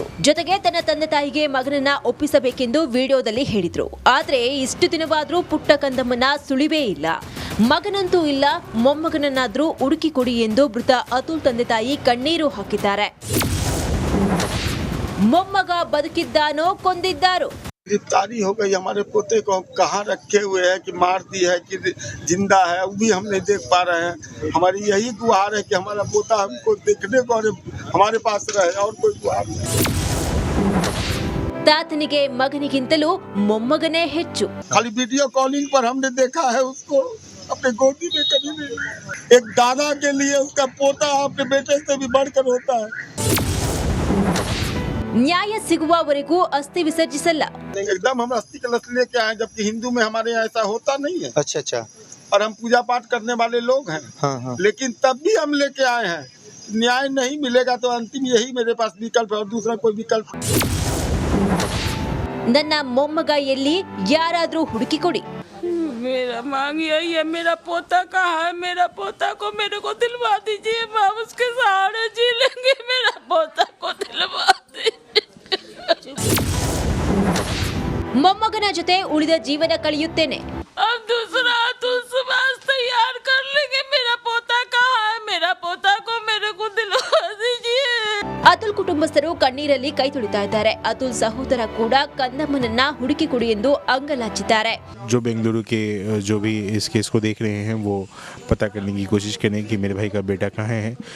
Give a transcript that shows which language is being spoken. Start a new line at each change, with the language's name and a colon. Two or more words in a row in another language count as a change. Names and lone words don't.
Kannada: ಜೊತೆಗೆ ತನ್ನ ತಂದೆ ತಾಯಿಗೆ ಮಗನನ್ನ ಒಪ್ಪಿಸಬೇಕೆಂದು ವಿಡಿಯೋದಲ್ಲಿ ಹೇಳಿದ್ರು. ಆದ್ರೆ ಇಷ್ಟು ದಿನವಾದ್ರೂ ಪುಟ್ಟ ಕಂದಮ್ಮನ ಸುಳಿವೇ ಇಲ್ಲ. ಮಗನಂತೂ ಇಲ್ಲ, ಮೊಮ್ಮಗನನ್ನಾದ್ರೂ ಹುಡುಕಿ ಕೊಡಿ ಎಂದು ಮೃತ ಅತುಲ್ ತಂದೆ ತಾಯಿ ಕಣ್ಣೀರು ಹಾಕಿದ್ದಾರೆ. ಮೊಮ್ಮಗ ಬದುಕಿದ್ದಾನೋ ಕೊಂದಿದ್ದಾರೋ?
Hindi: गिरफ्तारी हो गई। हमारे पोते को कहाँ रखे हुए हैं कि मार दी है कि जिंदा है, वो भी हम नहीं देख पा रहे हैं। हमारी यही गुहार है कि हमारा पोता हमको देखने को और हमारे पास रहे, और कोई गुहार नहीं।
Kannada: ತಾತನಿಗೆ ಮಗನಿಗಿಂತಲೂ ಮೊಮ್ಮಗನೇ ಹೆಚ್ಚು.
Hindi: खाली
English: video calling
Hindi: पर हमने देखा है उसको, अपने गोदी में कभी नहीं। एक दादा के लिए उसका पोता अपने बेटे से भी बढ़कर होता है।
Kannada: ನ್ಯಾಯ ಸಿಗುವವರೆಗೂ ಅಸ್ಥಿ ವಿಸರ್ಜಿಸಲ್ಲ.
Hindi: एकदम हम अस्थि कलश लेके आए, जबकि हिंदू में हमारे यहाँ ऐसा होता नहीं है। अच्छा अच्छा। और हम पूजा पाठ करने वाले लोग हैं। हाँ हाँ। लेकिन तब भी हम लेके आए हैं। न्याय नहीं मिलेगा तो अंतिम यही मेरे पास विकल्प है और दूसरा कोई विकल्प।
Kannada: ನನ್ನ ಮೊಮ್ಮಗ ಎಲ್ಲಿ, ಯಾರಾದ್ರೂ ಹುಡುಕಿ ಕೊಡಿ.
Hindi: मेरा मांग यही है, मेरा पोता कहाँ है? मेरा पोता को मेरे को दिलवा दीजिए, हम उसके सहारे जी लेंगे। मेरा पोता को दिलवा दीजिए।
Kannada: ಮೊಮ್ಮಗನ ಜೊತೆ ಉಳಿದ ಜೀವನ ಕಳೆಯುತ್ತೇನೆ.
Hindi: अब दूसरा समाज तैयार कर लेंगे। मेरा पोता कहाँ है? मेरा पोता को मेरे को दिलवा दीजिए।
Kannada: ಅತುಲ್ ಕುಟುಂಬಸ್ಥರು ಕಣ್ಣೀರಲ್ಲಿ ಕೈ ತೊಳಿತಾ ಇದ್ದಾರೆ. ಅತುಲ್ ಸಹೋದರ ಕೂಡ ಕಂದಮ್ಮನನ್ನ ಹುಡುಕಿ ಕೊಡಿ ಎಂದು ಅಂಗಲಾಚಿದ್ದಾರೆ.
Hindi: जो बेंगलुरु के जो भी इस केस को देख रहे हैं वो पता करने की कोशिश करें कि मेरे भाई का बेटा कहाँ है,